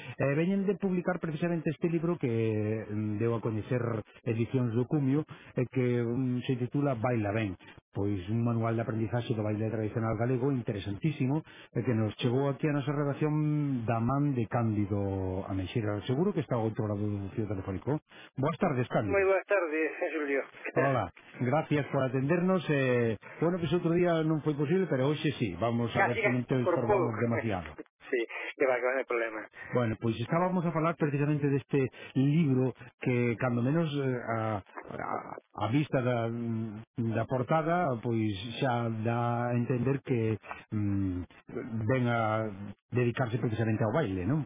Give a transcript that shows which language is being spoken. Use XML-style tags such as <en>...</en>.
<gl>Veñen de publicar precisamente este libro que deu a coñecer Edicións do Cumio, que se titula Baila Ben, pois un manual de aprendizaxe do baile tradicional galego interesantísimo, que nos chegou aquí a nosa redacción da man de Cándido Ameixeira. Seguro que está ao outro lado do fío telefónico. Boas tardes, Cándido. Moi boas tardes, Julio.</gl> <es>Hola, gracias por atendernos.</es> <gl>Bueno, pues outro día non foi posible, pero hoxe sí. Vamos a ver se non te informamos demasiado. Sí, que va, que non é problema. Bueno, pois pues estábamos a falar precisamente deste libro que, cando menos a vista da portada, pois xa dá a entender que ven a dedicarse precisamente ao baile, non?</gl>